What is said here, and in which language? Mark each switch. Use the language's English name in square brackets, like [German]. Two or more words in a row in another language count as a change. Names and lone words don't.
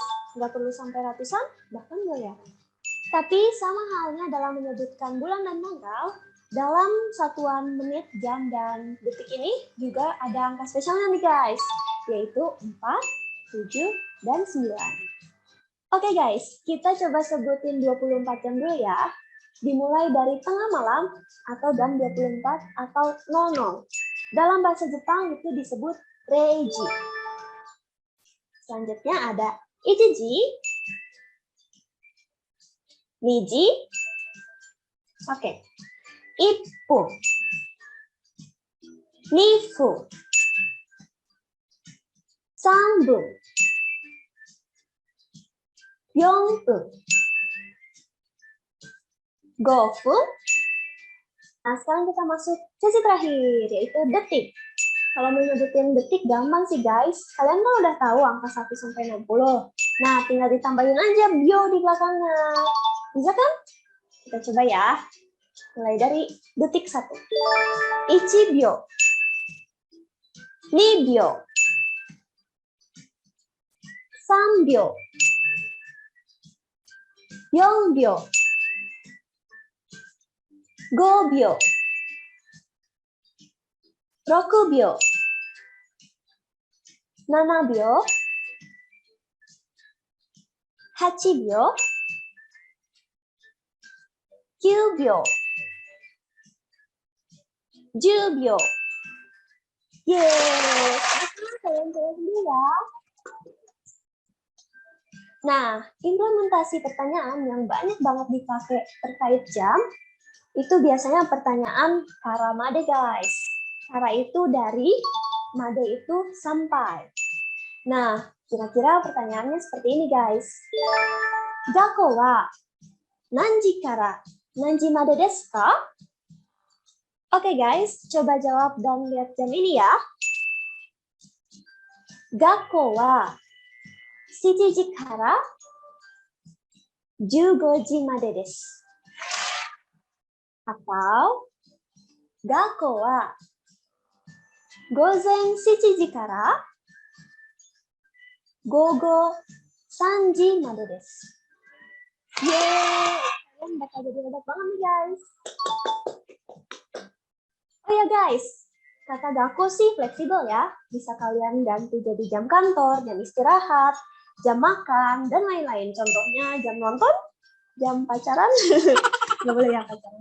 [Indonesian] Nggak perlu sampai ratusan, bahkan ya. Tapi sama halnya dalam menyebutkan bulan dan tanggal, dalam satuan menit, jam, dan detik ini juga ada angka spesialnya nih guys, yaitu 4, 7, dan 9. Oke guys, kita coba sebutin 24 jam dulu ya. Dimulai dari tengah malam atau jam 24 atau 00. Dalam bahasa Jepang itu disebut reiji. Selanjutnya ada [Japanese] 一時、二時、一分、二分、三分、四分、五分. [Indonesian] Nah, sekarang kita masuk sesi terakhir, yaitu detik. Kalau mau nyebutin detik gampang sih guys. Kalian kan udah tahu angka 1 sampai 60. Nah, tinggal ditambahin aja bio di belakangnya. Bisa kan? Kita coba ya. Mulai dari detik 1. [Japanese] 一秒。二秒. 三秒。四秒. 五秒。六秒. 七秒。八秒. 九秒。十秒. [Indonesian] Yeay. Kalian coba dulu ya. Nah, implementasi pertanyaan yang banyak banget dipakai terkait jam, itu biasanya pertanyaan [Japanese] から まで [Indonesian] guys. Kara itu dari, made itu sampai. Nah, kira-kira pertanyaannya seperti ini guys. [Japanese] 学校は何時から何時までですか? [Indonesian] Oke guys, coba jawab dan lihat jam ini ya. [Japanese] 学校は 7時から15時までです。Atau, 学校は午前7時から午後3時までです。Yeay! [Indonesian] Kalian bakal jadi hebat banget nih guys. Oh ya guys, kata Gakko sih fleksibel ya. Bisa kalian ganti jadi jam kantor, jam istirahat, jam makan, dan lain-lain. Contohnya jam nonton, jam pacaran, nggak boleh ya pacaran.